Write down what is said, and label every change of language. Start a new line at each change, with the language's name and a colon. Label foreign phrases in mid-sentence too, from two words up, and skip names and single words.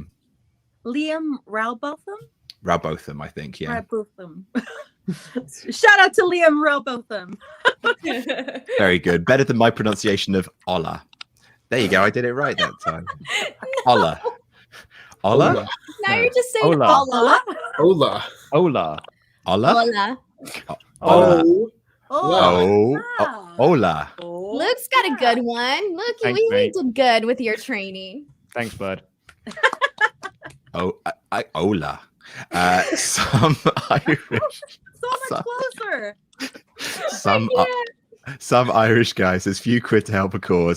English: Liam Rowbotham? Rowbotham, I think, yeah. Rowbotham. Shout out to Liam Rowbotham. Very good. Better than my pronunciation of Ola. There you go. I did it right that time. Ola. Ola? Now you're just saying Ola. Ola. Ola. Ola. Ola? Ola. Ola. Oh. Oh. Ola. Luke's got a good one. Look, Thanks, we mate. did good with your training. Thanks, bud. Oh, Ola. Some Irish. So much closer. Some Irish guy says few quid to help a cause.